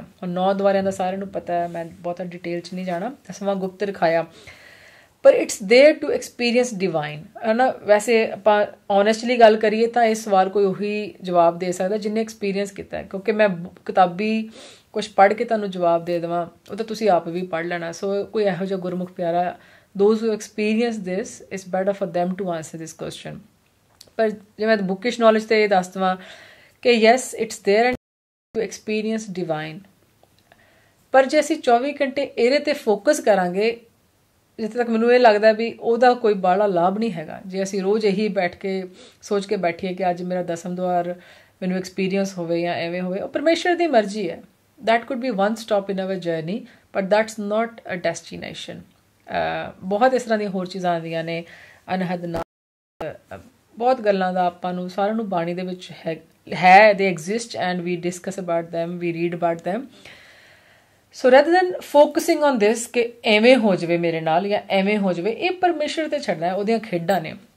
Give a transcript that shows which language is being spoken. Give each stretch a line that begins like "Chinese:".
Punjabi: ਹੁਣ 9 ਦੁਆਰਿਆਂ ਦਾ ਸਾਰਿਆਂ ਨੂੰ ਪਤਾ ਹੈ, ਮੈਂ ਬਹੁਤਾ ਡਿਟੇਲ 'ਚ ਨਹੀਂ ਜਾਣਾ। 10ਵਾਂ ਗੁਪਤ ਰਖਾਇਆ, ਪਰ
English: it's there to experience divine
Punjabi: ਹੈ ਨਾ। ਵੈਸੇ ਆਪਾਂ ਓਨੈਸਟਲੀ ਗੱਲ ਕਰੀਏ ਤਾਂ ਇਸ ਸਵਾਲ ਕੋਈ ਉਹੀ ਜਵਾਬ ਦੇ ਸਕਦਾ ਜਿਹਨੇ ਐਕਸਪੀਰੀਅੰਸ ਕੀਤਾ ਹੈ, ਕਿਉਂਕਿ ਮੈਂ ਕਿਤਾਬੀ ਕੁਛ ਪੜ੍ਹ ਕੇ ਤੁਹਾਨੂੰ ਜਵਾਬ ਦੇ ਦੇਵਾਂ ਉਹ ਤਾਂ ਤੁਸੀਂ ਆਪ ਵੀ ਪੜ੍ਹ ਲੈਣਾ। ਸੋ ਕੋਈ ਇਹੋ ਜਿਹਾ ਗੁਰਮੁਖ ਪਿਆਰਾ,
English: those who experience this, it's better for them to answer this question।
Punjabi: ਪਰ ਜੇ ਮੈਂ ਬੁੱਕਿਸ਼ ਨੌਲੇਜ 'ਤੇ ਇਹ ਦੱਸ ਦੇਵਾਂ ਕਿ
English: Yes it's there and to experience divine.
Punjabi: ਪਰ ਜੇ ਅਸੀਂ 24 ਘੰਟੇ ਇਹਦੇ 'ਤੇ ਫੋਕਸ ਕਰਾਂਗੇ, ਜਿੱਥੇ ਤੱਕ ਮੈਨੂੰ ਇਹ ਲੱਗਦਾ ਵੀ ਉਹਦਾ ਕੋਈ ਬਾਹਲਾ ਲਾਭ ਨਹੀਂ ਹੈਗਾ। ਜੇ ਅਸੀਂ ਰੋਜ਼ ਇਹੀ ਬੈਠ ਕੇ ਸੋਚ ਕੇ ਬੈਠੀਏ ਕਿ ਅੱਜ ਮੇਰਾ ਦਸਮ ਦੁਆਰ ਮੈਨੂੰ ਐਕਸਪੀਰੀਅੰਸ ਹੋਵੇ ਜਾਂ ਐਵੇਂ ਹੋਵੇ, ਉਹ ਪਰਮੇਸ਼ਰ ਦੀ ਮਰਜ਼ੀ ਹੈ।
English: that could be one stop in our journey, but that's not a destination।
Punjabi: ਬਹੁਤ ਇਸ ਤਰ੍ਹਾਂ ਦੀਆਂ ਹੋਰ ਚੀਜ਼ਾਂ ਆਉਂਦੀਆਂ ਨੇ, ਅਨਹਦ ਨਾ ਬਹੁਤ ਗੱਲਾਂ ਦਾ ਆਪਾਂ ਨੂੰ ਸਾਰਿਆਂ ਨੂੰ ਬਾਣੀ ਦੇ ਵਿੱਚ ਹੈ
English: they exist and we discuss about them,
Punjabi: we read about them।
English: so rather than focusing on this
Punjabi: ਕਿ ਐਵੇਂ ਹੋ ਜਾਵੇ ਮੇਰੇ ਨਾਲ ਜਾਂ ਐਵੇਂ ਹੋ ਜਾਵੇ, ਇਹ ਪਰਮੇਸ਼ਰ 'ਤੇ ਛੱਡਣਾ ਹੈ, ਉਹਦੀਆਂ ਖੇਡਾਂ ਨੇ।